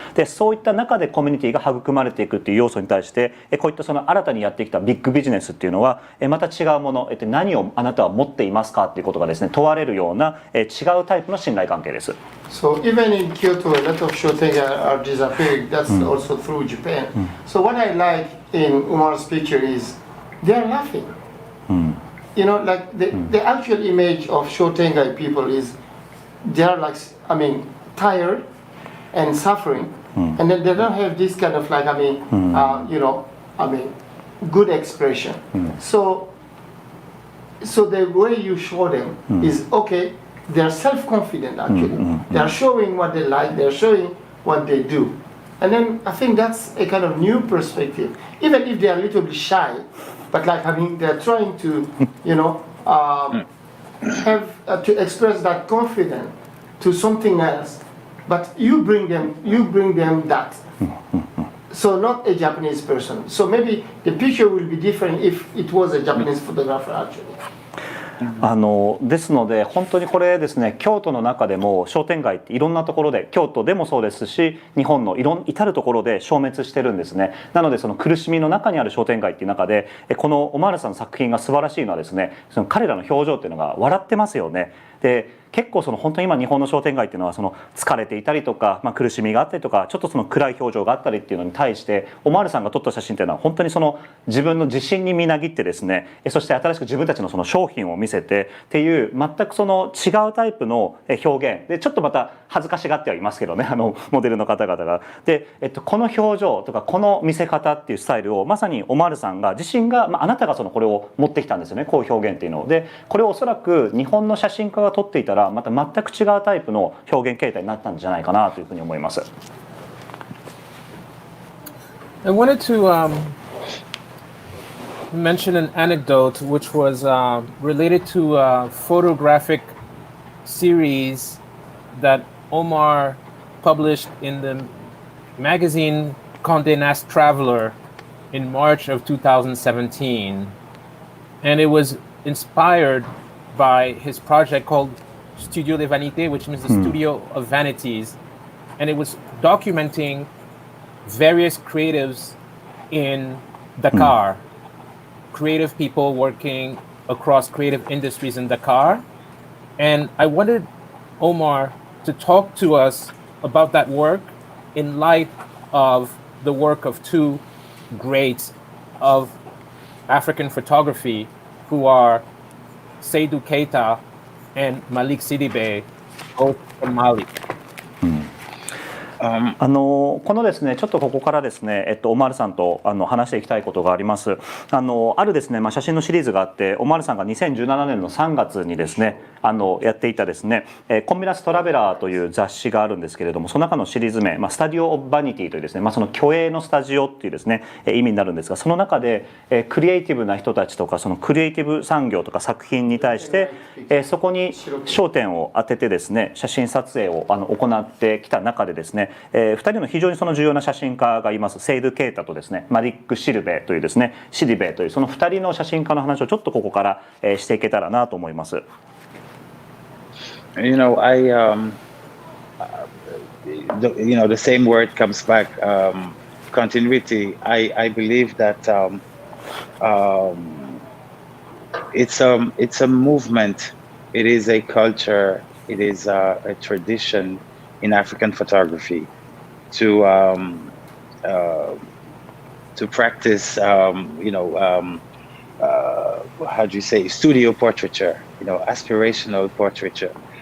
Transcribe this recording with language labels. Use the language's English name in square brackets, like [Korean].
[Japanese] でそういった中でコミュニティが育まれていくっていう要素に対して、こういったその新たにやってきたビッグビジネスっていうのは、また違うもの、何をあなたは持っていますかっていうことがですね問われるような、違うタイプの信頼関係です。 [English] So even in Kyoto, a lot of shoten are disappearing. That's also through Japan. So what I like in Omar's picture is they're laughing. The actual image of shoten people is they're tired and suffering, and then they don't have this kind of good expression. So the way you show them is okay. They're self-confident actually. They're showing what they like, they're showing what they do. And then I think that's a kind of new perspective, even if they are a little bit shy, but like, I mean, they're trying to, have to express that confidence to something else, but you bring them that. So not a Japanese person. So maybe the picture will be different if it was a Japanese photographer actually. [Japanese] ですので本当にこれですね、京都の中でも商店街っていろんなところで、京都でもそうですし日本の至るところで消滅してるんですね。なのでその苦しみの中にある商店街っていう中で、このオマールさんの作品が素晴らしいのはですね、その彼らの表情っていうのが笑ってますよね。で結構本当に今日本の商店街っていうのは疲れていたりとか、苦しみがあったりとか、ちょっと暗い表情があったりっていうのに対してオマールさんが撮った写真っていうのは本当に自分の自信にみなぎってですね、そして新しく自分たちの商品を見せてっていう全く違うタイプの表現で、ちょっとまた恥ずかしがってはいますけどね、モデルの方々が。で、この表情とかこの見せ方っていうスタイルをまさにオマールさんが自身が、あなたがこれを持ってきたんですよね、こういう表現っていうのを。でこれをおそらく日本の写真家が撮っていたらまた全く違うタイプの表現形態になったんじゃないかなというふうに思います。 [English] I wanted to mention an anecdote which was related to a photographic series that Omar published in the magazine Condé Nast Traveler in March of 2017. And it was inspired by his project called Studio de Vanité, which means the Studio of Vanities. And it was documenting various creatives in Dakar, creative people working across creative industries in Dakar. And I wanted Omar to talk to us about that work in light of the work of two greats of African photography who are Seydou Keita and Malik Sidibé, both from Mali. [Japanese] このですね、ちょっとここからですね、オマールさんと話していきたいことがあります。あるですね、写真のシリーズがあって、オマールさんが2017年の3月にですね、やっていたですね、コンビナストラベラーという雑誌があるんですけれども、その中のシリーズ名、スタディオ・オブ・バニティというですね、その虚栄のスタジオっていうですね、意味になるんですが、その中でクリエイティブな人たちとか、そのクリエイティブ産業とか作品に対して、そこに焦点を当ててですね、写真撮影を行ってきた中でですね、2人の非常に重要な写真家がいます。セイドゥ・ケイタとですね、マリック・シルベというですね、シディベというその2人の写真家の話をちょっとここからしていけたらなと思います。 [English] You know, the same word comes back, continuity. I believe that it's a movement. It is a culture. It is a tradition in African photography to practice, how do you say, studio portraiture, aspirational portraiture.